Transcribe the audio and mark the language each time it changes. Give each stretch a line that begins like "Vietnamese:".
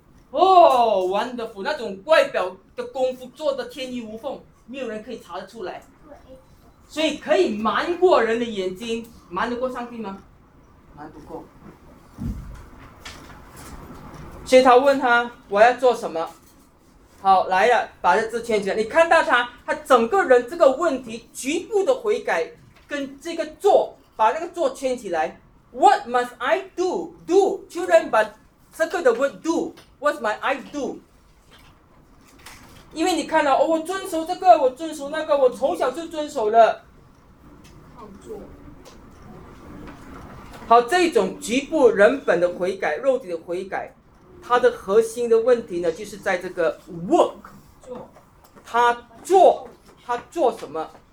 Chinese: 哦、
English: oh, wonderful,
Chinese: 那种外表的功夫做得天衣无缝，没有人可以查得出来，所以可以瞒过人的眼睛，瞒得过上帝吗？瞒不过。所以他问他，我要做什么？好，来了，把这字圈起来。你看到他整个人这个问题，局部的悔改跟这个做，把这个做圈起来。
English: What must I do? Do, children, but circle the word do. What must I do?
Chinese: 因为你看到、哦、我遵守这个，我遵守那个，我从小就遵守了。好，这种局部人本的悔改，肉体的悔改，他的核心的问题呢，就是在这个 work， 他做什么？